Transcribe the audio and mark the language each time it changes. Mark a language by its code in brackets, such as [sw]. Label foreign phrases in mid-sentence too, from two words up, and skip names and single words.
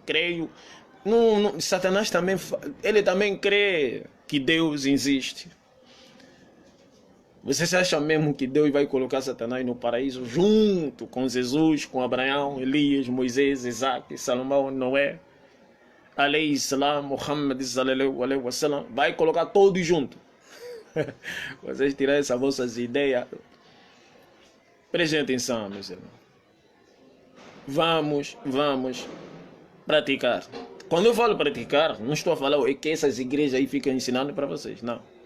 [pt] Creio. Não, Satanás também, ele também crê que Deus existe. Você acha mesmo que Deus vai colocar Satanás no paraíso junto com Jesus, com Abraão, Elias, Moisés, Isaac, Salomão, Noé, [ar] عليه السلام محمد صلى الله عليه وسلم, [pt] vai colocar todos juntos? Vocês tiram essas vossas ideias. Prestem atenção, meus irmãos. Vamos praticar. Quando eu falo praticar, não estou a falar que essas igrejas aí ficam ensinando para vocês, não.